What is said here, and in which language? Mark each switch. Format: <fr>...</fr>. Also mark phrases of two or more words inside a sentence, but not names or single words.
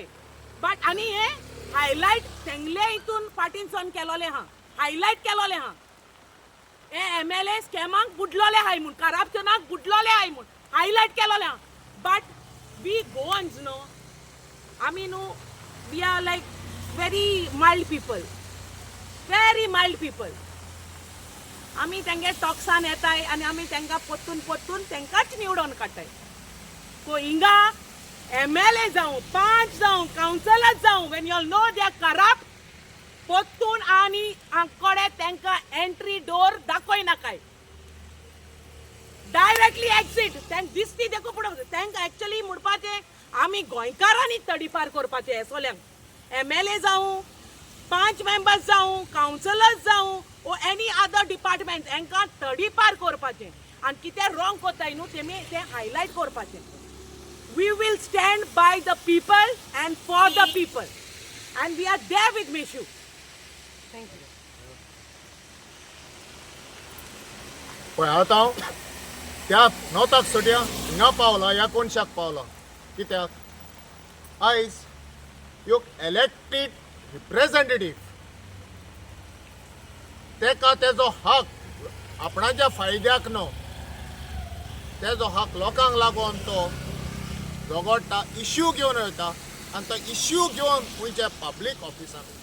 <kok>बट आनी हे हायलायट तेंगले हितून फाटीनसून केलोले हा, हायलायट केलोले हा. हे MLA स्कॅमांक बुडलोले हाय म्हूण, करप्शनाक बुडलोले हाय म्हूण हायलायट केलोले हा.</kok> <en>But we Goans know</en> <kok>आमी न्हू</kok> <en>we are like very mild people, very mild people.</en> <kok>आमी तेंगे टॉक्सान येताय आनी आमी तेंका पोत्तून तेंकाच निवडून काडटाय. सो हिंगा MLA जावं, पंच जावं, काउन्सिलर जावं,</kok> <en>when you all know they are corrupt,</en> <kok>पोत्तून आनी आंकोडे तेंका एंट्री डोर दाखोय नाकाय. डायरेक्टली एक्सिट तेंक दिसती देखो पुढे तेंका एक्चुअली म्हणपाचे आमी गोंयकारांनी तडीपार करपाचे हे सोल्यांक. MLA जावं, पंच मेंबर्स जावं, काउन्सिलर्स जावं ओ</kok> <en>any other department</en> <kok>हेंकां तडीपार करपाचें आनी कितें रॉंग कोताय न्हू तें हायलायट करपाचें.</kok> <en>We will stand by the people and for the people. And we are there with Mishu. Thank you.</en> <kok>पळय आतां हांव त्या नॉर्थाक सोडया हिंगा पावला ह्या कोनशाक पावला. कित्याक आयज ह्यो</kok> <en>elected representative</en> <kok>तेका तेजो हक आपणाच्या फायद्याक न्हू, तेजो हक लोकांक लागून तो झगडटा, इश्यू घेवन वयता आनी तो इश्यू घेवन खंयच्या पब्लीक ऑफिसान.</kok>